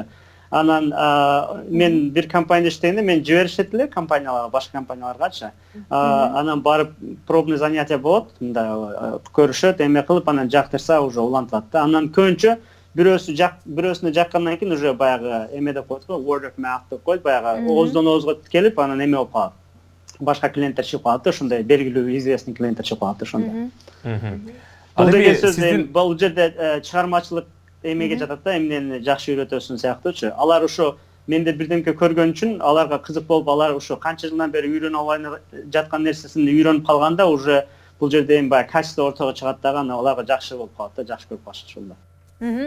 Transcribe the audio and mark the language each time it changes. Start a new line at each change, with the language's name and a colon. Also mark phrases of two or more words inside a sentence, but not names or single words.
Kyrgyz: Анан мен бир компанияда иштегенде мен жиберишет эле компанияларга, башка компанияларгачы. Анан барып
Russian: пробный занятие
Kyrgyz: болот, мындай көрүшөт, эме кылып, анан жактырса уже улантылат да. Анан көбүнчө бирөөсүнө жаккандан кийин уже баягы эме деп коет го,
English: word of mouth
Kyrgyz: деп коет, баягы ооздон оозго келип, анан эме болуп калат. Башка клиенттер чыгып калат да, ошондой белгилүү известный клиенттер чыгып калат да ошондой. Бул деген сөз бул жерде чыгармачылык эмеге жатат да, эмнени жакшы үйрөтөсүң сыяктуучу. Алар ошо менде бирдемке көргөн үчүн аларга кызык болуп, алар ошо канча жылдан бери үйрөнүп албай жаткан нерсесин үйрөнүп калганда уже бул жерде эми баягы качество ортого чыгат дагы, анан аларга жакшы болуп калат да, жакшы көрүп калышат ошондо.